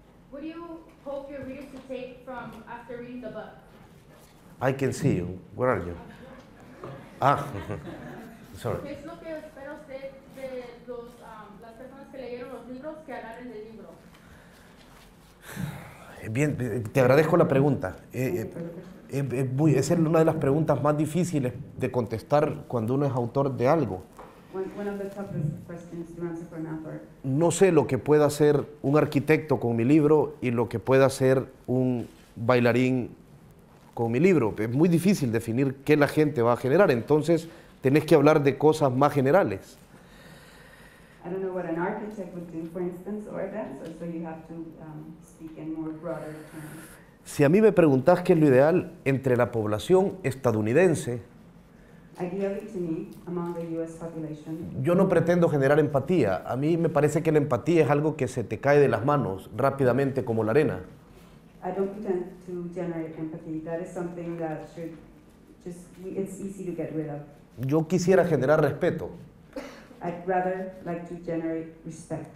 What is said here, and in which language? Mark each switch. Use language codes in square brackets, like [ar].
[en] What do you hope your readers to take from after reading the book? I can see you. Where are you? Ah, sorry. [es] ¿Qué es lo que espera usted de las personas que leyeron los libros que agarren el libro? Bien, te agradezco la pregunta. Es una de las preguntas más difíciles de contestar cuando uno es autor de algo. [en] One of the toughest questions to answer for an author. [es] No sé lo que pueda hacer un arquitecto con mi libro y lo que pueda hacer un bailarín con mi libro. Es muy difícil definir qué la gente va a generar, entonces tenés que hablar de cosas más generales. [en] I don't know what an architect would do, for instance, or a dancer, so you have to speak in more broader terms. [es] Si a mí me preguntás qué es lo ideal entre la población estadounidense, [en] Ideally, to me, among the U.S. population, [es] yo no pretendo generar empatía. A mí me parece que la empatía es algo que se te cae de las manos rápidamente como la arena. [en] I don't pretend to generate empathy. That is something that it's easy to get rid of. [es] Yo quisiera generar respeto. [en] I'd rather like to generate respect.